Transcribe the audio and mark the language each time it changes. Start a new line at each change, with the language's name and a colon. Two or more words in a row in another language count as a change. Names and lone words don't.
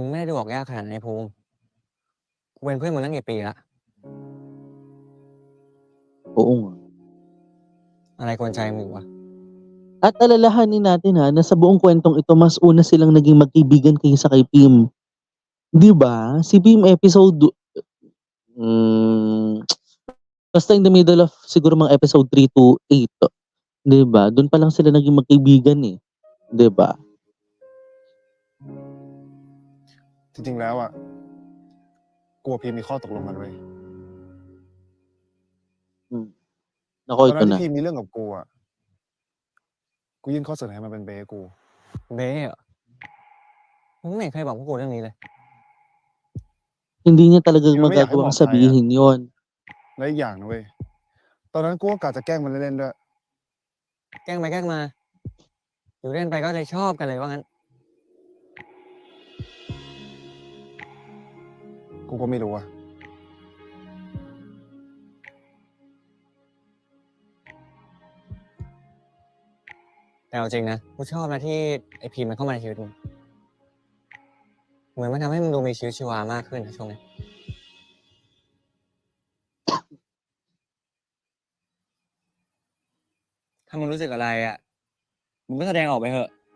Thai: ไม่ได้ดูออกยากขนาดนั้นไอ้ภูมิกูเป็นเพื่อนมึงตั้งกี่ปีละ
Filipino: Oo nga.
Thai: อะไรกวนใจมึงอยู่วะ
Filipino: At alalahanin natin, na sa buong kuwentong ito mas una silang naging magkaibigan kaysa kay Pim. 'Di ba? Si Pim hmm, basta
English: in the middle of siguro mga episode 3 to 8,
Filipino: 'di ba? Dun pa lang sila naging magkaibigan, 'di ba?
Thai: จริงๆแล้วอ่ะกลัวพีมมีข้อตกลงกันไว้ย Hmm, ต
Filipino: naku
Thai: อน
Filipino: ito
Thai: นั้นที่
Filipino: na.
Thai: พีมมีเรื่องกับกูอ่ะกูยื่นข้อเสนอให้มันเป็นเบสกู เบ้เหรอมึงไม่เห็นเคยบอกพวกกูเรื่องนี้เลย
Filipino: Hindi niya talaga
Thai: พีมมันไม่อยากให้บ
Filipino: magagawang
Thai: อกใครอ่ะ
Filipino: sabihin yun.
Thai: และอีกอย่างนะเว้ยตอนนั้นกูก็กะจะแกล้งมันเล่นๆด้วย แกล้งไปแกล้งมา อยู่เล่นไปก็เลยชอบกันเลยว่างั้น กูก็ไม่รู้อ่ะ แต่เอาจริงนะกูชอบนะที่ไอพีมมันเข้ามาในชีวิตมึงเหมือนมันทำให้มึงดูมีชีวิตชีวามากขึ้นนะช่วงนี้ถ้ามึงรู้สึกอะไรอ่ะมึงก็แสดงออกไปเถอะ